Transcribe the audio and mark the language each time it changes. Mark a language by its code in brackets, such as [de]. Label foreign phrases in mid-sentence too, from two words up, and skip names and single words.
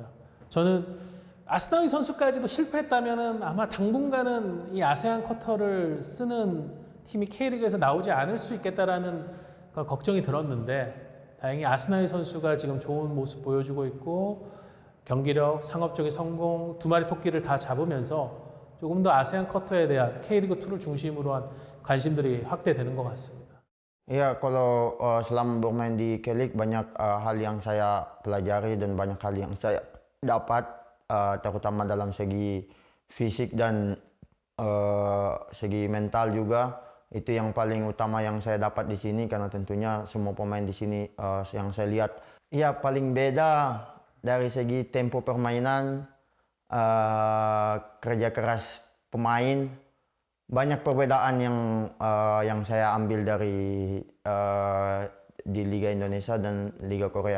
[ko] 저는 아스나위 선수까지도 실패했다면은 아마 당분간은 이 아세안 커터를 쓰는 팀이 K리그에서 나오지 않을 수 있겠다라는 걱정이 들었는데 다행히 아스나위 선수가 지금 좋은 모습 보여주고 있고 경기력, 상업적인 성공, 두 마리 토끼를 다 잡으면서 조금 더 아세안 커터에 대한 K리그2를 중심으로 한 관심들이 확대되는 것 같습니다. [id] Ya, kalau selama bermain di K-League banyak hal yang saya pelajari dan banyak hal yang saya dapat, terutama dalam segi fisik dan segi mental juga. Itu yang paling utama yang saya dapat di sini karena tentunya semua pemain di sini yang saya lihat, ya paling beda dari segi tempo permainan, kerja keras pemain, banyak perbedaan yang saya ambil dari di Liga Indonesia dan Liga Korea.